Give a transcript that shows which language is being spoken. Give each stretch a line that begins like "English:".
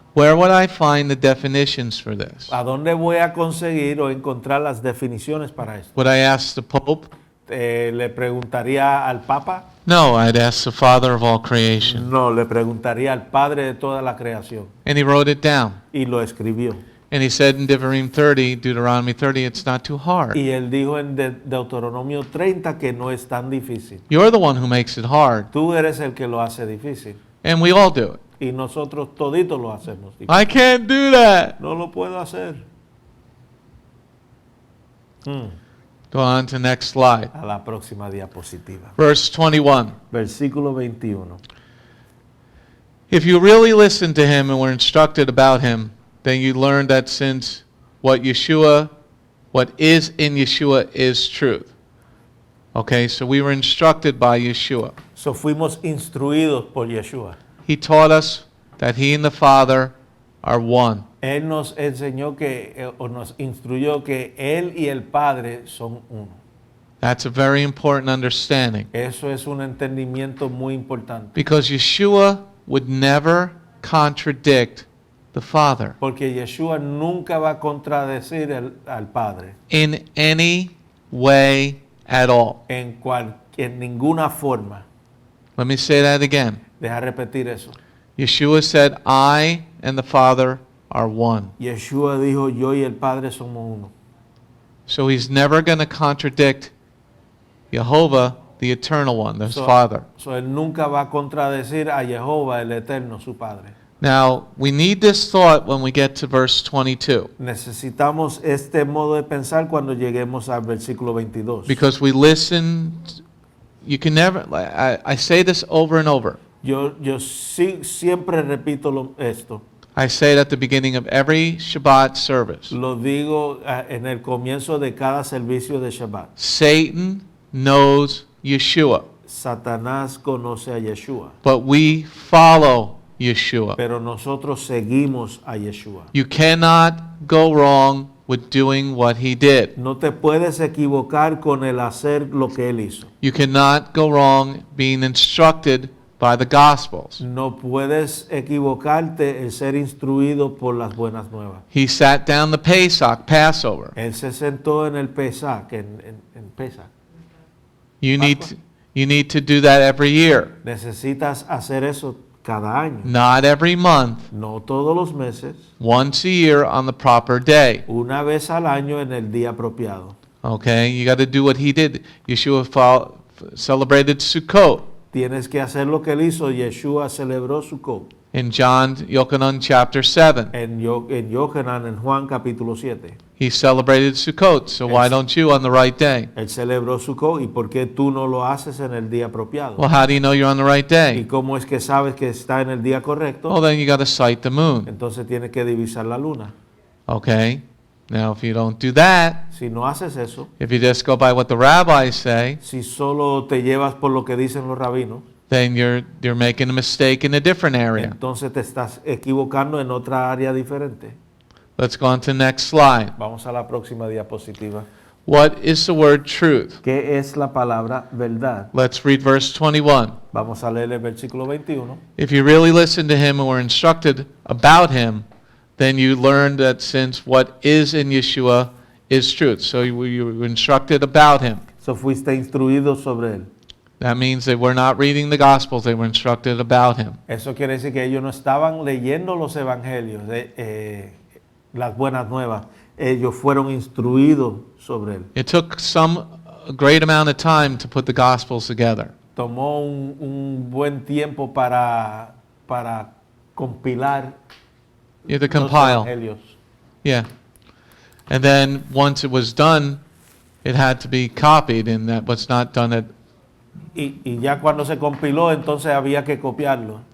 English: Where would I find the definitions for this?
Spanish: ¿A dónde voy a conseguir o encontrar las definiciones para esto?
English: Would I ask the Pope?
Spanish: ¿Le preguntaría al Papa?
English: No, I'd ask the Father of all creation.
Spanish: No, le preguntaría al Padre de toda la creación.
English: And he wrote it down.
Spanish: Y lo escribió.
English: And he said in Deuteronomy 30, it's not too hard.
Spanish: Y él dijo en Deuteronomio 30 que no es tan difícil.
English: You're the one who makes it hard.
Spanish: Tú eres el que lo hace difícil.
English: And we all do it.
Spanish: Y nosotros toditos lo hacemos difícil.
English: I can't do that.
Spanish: No lo puedo hacer.
English: Go on to next slide.
Spanish: A la próxima diapositiva.
English: Verse 21.
Spanish: Versículo 21.
English: If you really listened to him and were instructed about him, then you learned that since what is in Yeshua is truth. Okay, so we were instructed by Yeshua.
Spanish: So fuimos instruidos por Yeshua.
English: He taught us that he and the Father are one.
Spanish: Él nos enseñó o nos instruyó que Él y el Padre son uno.
English: That's a very important understanding.
Spanish: Eso es un entendimiento muy importante.
English: Because Yeshua would never contradict the Father
Spanish: Porque Yeshua nunca va a contradecir al Padre
English: in any way at all.
Spanish: en ninguna forma.
English: Let me say that again.
Spanish: Deja repetir eso.
English: Yeshua said, I and the Father are one.
Spanish: Yeshua dijo, yo y el Padre somos uno.
English: So he's never going to contradict Jehovah, the Eternal One, the Father.
Spanish: So Él nunca va a contradecir a Jehová, el Eterno, su Padre.
English: Now, we need this thought when we get to verse 22.
Spanish: Necesitamos este modo de pensar cuando lleguemos al versículo 22.
English: Because we listen, you can never, I say this over and over.
Spanish: Yo siempre repito esto.
English: I say it at the beginning of every Shabbat service.
Spanish: Lo digo en el comienzo de cada servicio de Shabbat.
English: Satan knows Yeshua,
Spanish: Satanás conoce a Yeshua,
English: but we follow Yeshua.
Spanish: pero nosotros seguimos a Yeshua.
English: You cannot go wrong with doing what he did.
Spanish: No te puedes equivocar con el hacer lo que él hizo.
English: You cannot go wrong being instructed by the Gospels.
Spanish: No puedes equivocarte en ser instruido por las buenas nuevas.
English: He sat down the Pesach, Passover.
Spanish: Él se sentó en el Pesach, en Pesach.
English: You need to do that every year.
Spanish: Necesitas hacer eso cada año.
English: Not every month,
Spanish: No todos los meses,
English: once a year on the proper day.
Spanish: una vez al año en el día apropiado.
English: Okay, you got to do what he did. Yeshua celebrated Sukkot.
Spanish: Tienes que hacer lo que él hizo. Yeshua celebró Sukkot.
English: In John Yochanan chapter 7,
Spanish: En Yohanan, en Juan capítulo 7.
English: he celebrated Sukkot. So why don't you on the right day?
Spanish: Él celebró Sukkot. ¿Y por qué tú no lo haces en el día apropiado?
English: Well, how do you know you're on the right
Spanish: ¿Y
English: day?
Spanish: cómo es que sabes que está en el día correcto?
English: Well, then you got to sight the moon.
Spanish: Entonces tienes que divisar la luna.
English: Okay? Now, if you don't do that,
Spanish: Si no haces eso,
English: if you just go by what the rabbis say,
Spanish: si solo te llevas por lo que dicen los rabinos,
English: then you're making a mistake in a different area.
Spanish: entonces te estás equivocando en otra área diferente.
English: Let's go on to the next slide.
Spanish: Vamos a la próxima diapositiva.
English: What is the word truth?
Spanish: ¿Qué es la palabra verdad?
English: Let's read verse 21.
Spanish: Vamos a leer el versículo 21.
English: If you really listen to him and were instructed about him, then you learn that since what is in Yeshua is truth. So you were instructed about him.
Spanish: So fuiste instruido sobre él.
English: That means they were not reading the Gospels, they were instructed about him.
Spanish: Eso quiere decir que ellos no estaban leyendo los evangelios, las buenas nuevas. Ellos fueron instruidos sobre él.
English: It took a great amount of time to put the Gospels together.
Spanish: Tomó un buen tiempo para compilar
English: You had to
Spanish: los
English: compile.
Spanish: evangelios. Yeah.
English: And then once it was done, it had to be copied, and that was not done at,
Spanish: Y ya cuando se compiló, entonces había que copiarlo.